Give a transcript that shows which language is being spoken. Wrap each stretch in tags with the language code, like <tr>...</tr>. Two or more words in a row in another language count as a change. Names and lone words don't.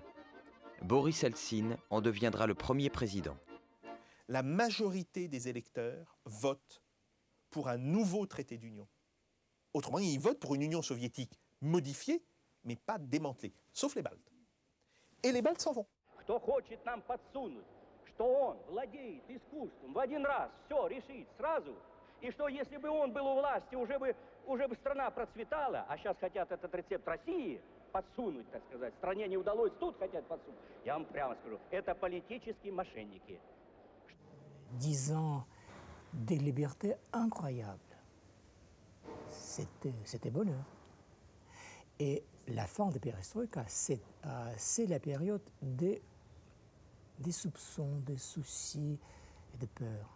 <fr>Boris Eltsine en deviendra le premier président. La majorité des électeurs votent pour un nouveau traité d'union. Autrement, ils votent pour une Union soviétique modifiée, mais pas démantelée, sauf les Baltes. Et les Baltes s'en vont.</fr> <ru>Кто хочет нам подсунуть, что он владеет искусством в один раз все решить сразу, и что если бы он был у власти, уже бы страна процветала, а сейчас хотят этот рецепт России подсунуть, так сказать, стране не удалось, тут хотят подсунуть. Я вам прямо скажу, это политические мошенники.</ru> <fr>10 ans de liberté incroyable. C'était bonheur. Et la fin de Perestroïka, c'est la période des soupçons, des soucis et de peurs.</fr>